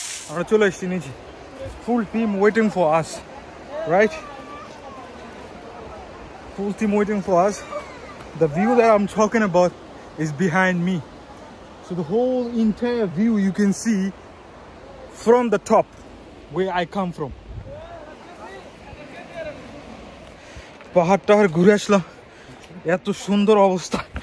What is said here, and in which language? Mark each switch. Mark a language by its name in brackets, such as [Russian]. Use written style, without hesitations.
[Bangla] আমরা চলে এসেছি নিচে, [English] Full team waiting for us, right? Full team waiting for us. The view that I'm talking about is behind me. So the whole entire view you can see from the top where I come from. [Bangla] পাহাড়টা ঘুরে আসলাম, এত সুন্দর অবস্থা।